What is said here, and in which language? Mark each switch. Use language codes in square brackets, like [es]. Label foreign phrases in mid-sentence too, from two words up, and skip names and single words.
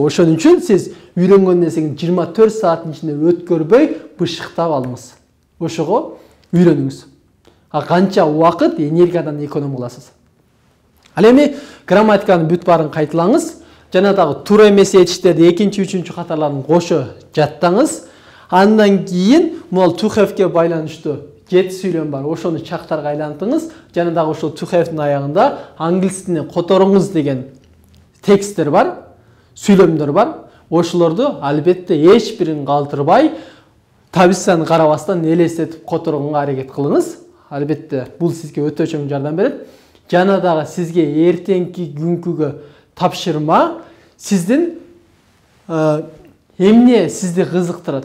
[ky] Ошон үчүн сиз үйрөнгөн нерсени 24 сааттын ичинде өткөрбөй бышыктап алыңыз. Ошого үйрөнүңүз. Канча убакыт, энергиядан эконом кыласыз. Ал эми грамматиканын бүт баарын кайталаңыз. Жана дагы туура эмес этиштерди 2-3 катарларын кошо жаттаңыз. Андан кийин могул [en] to have- [ky] ге байланыштуу 7 сүйлөм бар. Ошону чактарга айлантыңыз. Жана дагы ошол [en] to have- [ky] дин аягында англис тилине которуңуз деген тексттер бар, сүйлөмдөр бар. Ошолорду албетте эч бирин калтырбай, табыстан карабастан элестетип которууга аракет кылыңыз. Албетте бул сизге өтө чоң жардам берет. Жана дагы сизге эртеңки күнкүгө тапшырма сиздин эмне сизди кызыктырат?